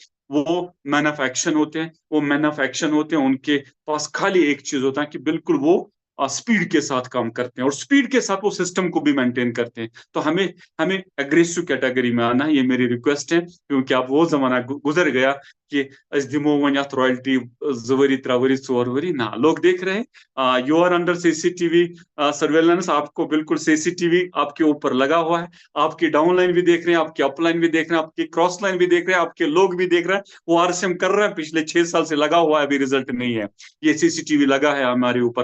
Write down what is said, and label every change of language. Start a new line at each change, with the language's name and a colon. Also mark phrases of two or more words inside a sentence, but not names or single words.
Hindi: वो
English: man of action
Hindi: होते हैं। वो
English: man of action
Hindi: होते हैं, उनके पास खाली एक चीज होता है कि बिल्कुल वो स्पीड के साथ काम करते हैं, और स्पीड के साथ वो सिस्टम को भी मेंटेन करते हैं। तो हमें हमें
English: aggressive category
Hindi: में आना है, ये मेरी रिक्वेस्ट है। क्योंकि अब वो जमाना गुजर गया कि दिमो वन रॉयल्टी 2 वरी 3 वरी 4 वरी ना।
English: लोग देख रहे हैं, you are under CCTV surveillance.
Hindi: आपको बिल्कुल सीसीटीवी आपके ऊपर लगा हुआ है। आपकी
English: down line
Hindi: भी देख रहे हैं, आपकी
English: up line
Hindi: भी देख रहे हैं, आपकी
English: cross line
Hindi: भी देख रहे हैं, आपके लोग भी देख रहे हैं। वो आरसीएम कर रहे हैं, पिछले 6 साल से लगा हुआ है, अभी रिजल्ट नहीं है। ये सीसीटीवी लगा है हमारे ऊपर।